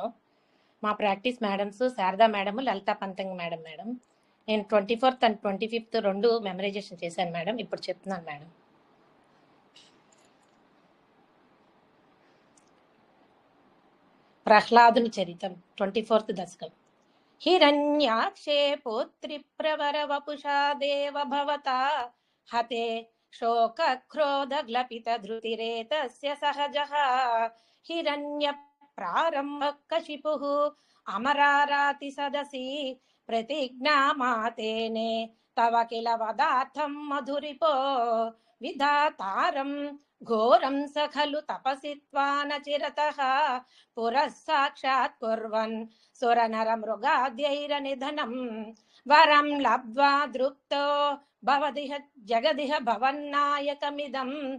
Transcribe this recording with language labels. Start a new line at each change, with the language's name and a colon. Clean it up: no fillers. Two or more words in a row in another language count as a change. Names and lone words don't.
Telugu: మా ప్రాక్టీస్ మేడమ్స్ శారదా మేడం, లలితా పంతంగ్ మేడం. నేను 24th అండ్ 25th 2 మెమరైజేషన్ చేశాను మేడం. ఇప్పుడు చెప్తున్నాను మేడం. ప్రహ్లాదుని చరితం 24th దశకం.
Sanskrit: हिरण्याक्षे पुत्रिप्रवर वपुषा देव भवता हते शोकक्रोधग्लपितधृतिरेतस्य सहजः हिरण्यप्रारम्भः कशिपुः अमराराति सदसि प्रतिज्ञामातेने तव किल वदार्थं मधुरिपो विधातारं घोरं स खलु तपसि त्वानचिरतः पुरः साक्षात् कुर्वन् सुरनरमृगाद्यैरनिधनं वरं लब्ध्वा दृप्तो भवदिह जगदिह भवन्नायकमिदं